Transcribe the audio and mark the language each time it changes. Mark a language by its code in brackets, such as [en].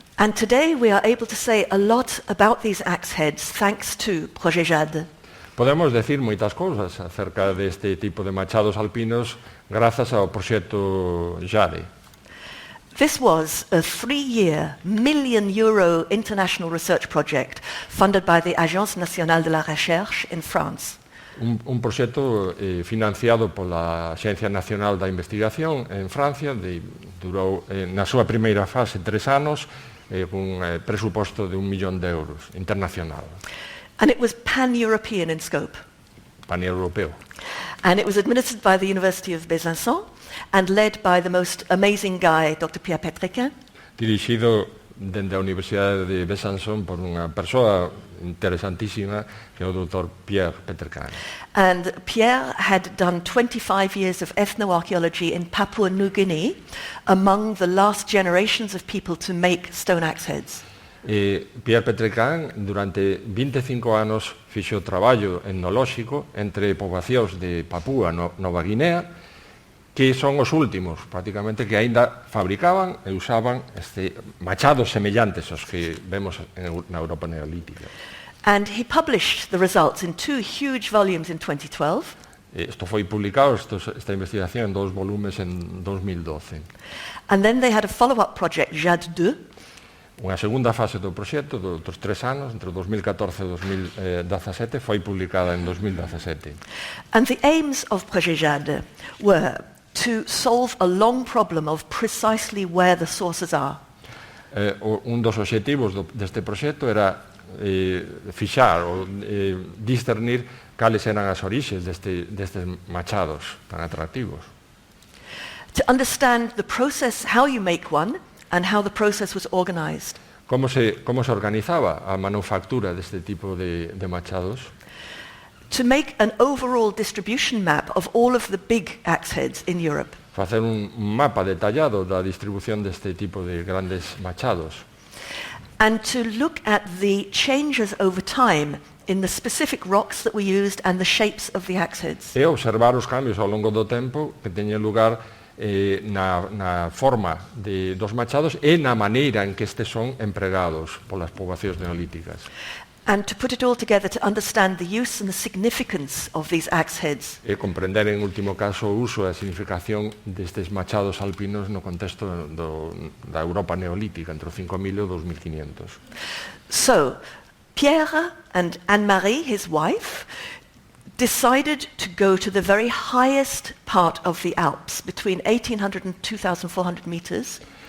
[en] And today we are able to say a lot about these axe heads thanks to Projet Jade. [gl] Podemos decir moitas cousas acerca deste tipo de machados alpinos grazas ao proxecto Jade. [en] This was a 3-year, €1 million international research project funded by the Agence nationale de la recherche in France. [gl] Un proxecto financiado pola Axencia Nacional da Investigación en Francia, durou na súa primeira fase 3 anos, cun presuposto de €1 millón internacional. [en] And it was pan-European in scope. [gl] Pan-europeo. [en] And it was administered by the University of Besançon and led by the most amazing guy, Dr. Pierre Pétrequin. [gl] Dirixido dende a Universidade de Besançon por unha persoa interesantísima que é o Dr. Pierre Pétrequin. [en] And Pierre had done 25 years of ethnoarchaeology in Papua New Guinea among the last generations of people to make stone axe heads. [gl] Pierre Pétrequin durante 25 anos fixo traballo etnolóxico entre poboacións de Papúa Nova Guinea que son os últimos, prácticamente, que aínda fabricaban e usaban machados semellantes aos que vemos na Europa neolítica. [en] And he published the results in 2 huge volumes in 2012. [gl] Isto foi publicado, esta investigación, en 2 volumes en 2012. [en] And then they had a follow-up project, Jade II. [gl] Unha segunda fase do proxecto, dos 3 anos, entre 2014 e 2017, foi publicada en 2017. [en] And the aims of Projet Jade were to solve a long problem of precisely where the sources are. [gl] Un dos obxectivos deste proxecto era fixar ou discernir cales eran as orixes destes machados tan atractivos. [en] To understand the process, how you make one, and how the process was organized. [gl] Como se organizaba a manufactura deste tipo de machados? [en] To make an overall distribution map of all of the big axe heads in Europe. [gl] Facer un mapa detallado da distribución deste tipo de grandes machados. [en] And to look at the changes over time in the specific rocks that were used and the shapes of the axe heads. [gl] E observar os cambios ao longo do tempo que teñen lugar na forma dos machados e na maneira en que estes son empregados polas poboacións neolíticas. [en] And to put it all together to understand the use and the significance of these axe heads. [gl] E comprender, en último caso, o uso e a significación destes machados alpinos no contexto da Europa neolítica, entre o 5000 e o 2500. [en] So, Pierre and Anne-Marie, his wife, decided to go to the very highest part of the Alps, between 1800 and 2400 meters.